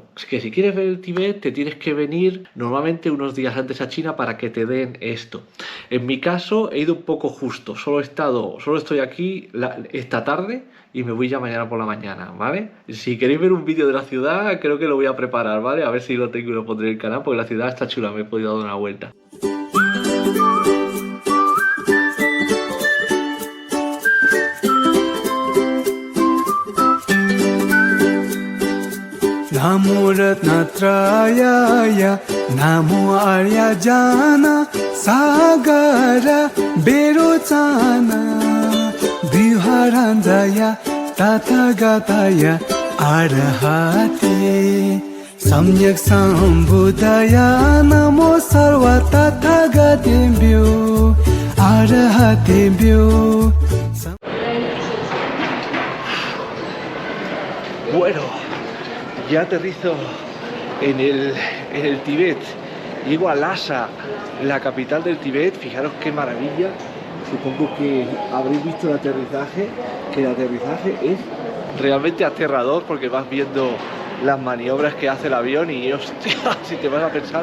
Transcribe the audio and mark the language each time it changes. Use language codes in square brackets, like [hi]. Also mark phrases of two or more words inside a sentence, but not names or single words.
[es] Es que si quieres ver el Tíbet, te tienes que venir normalmente unos días antes a China para que te den esto. En mi caso, he ido un poco justo. Solo estoy aquí esta tarde y me voy ya mañana por la mañana, ¿vale? Si queréis ver un vídeo de la ciudad, creo que lo voy a preparar, ¿vale? A ver si lo tengo y lo pondré en el canal, porque la ciudad está chula, me he podido dar una vuelta. [sa] Namo Ratnatrayaya, Namo Aryajana, Sagara Berochana, Viharanjaya, Tathagataya, Arahate, Samyak Sambuddhaya, Namo Sarva Tathagatebhyo, Arahatebhyo. [es] Bueno, ya aterrizo en el Tíbet. Llego a Lhasa, la capital del Tíbet. Fijaros qué maravilla. Supongo que habréis visto el aterrizaje, que el aterrizaje es realmente aterrador, porque vas viendo las maniobras que hace el avión y hostia, si te vas a pensar.